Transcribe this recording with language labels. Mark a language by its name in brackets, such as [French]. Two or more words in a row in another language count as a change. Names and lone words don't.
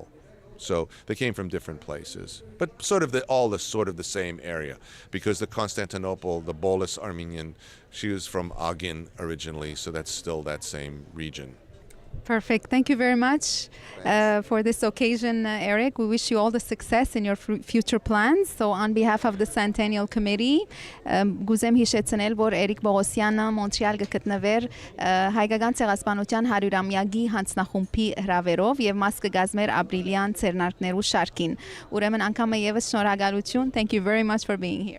[English] So they came from different places, but sort of the same area, because the Constantinople, the Bolus Armenian, she was from Agin originally, so that's still that same region. Perfect. Thank you very much for this occasion, Eric. We wish you all the success in your future plans. So on behalf of the Centennial Committee, [Armenian] գուզեմ հիշեցնել, որ Էրիկ Բողոսյանը Մոնտրեալ գտնվեր հայկական ցեղասպանության 100-ամյակի հանձնախումբի հրավերով եւ մաս կգազմեր ապրիլյան ցերնարկներու շարքին։ Ուրեմն անգամ եւս շնորհակալություն. [English] Thank you very much for being here.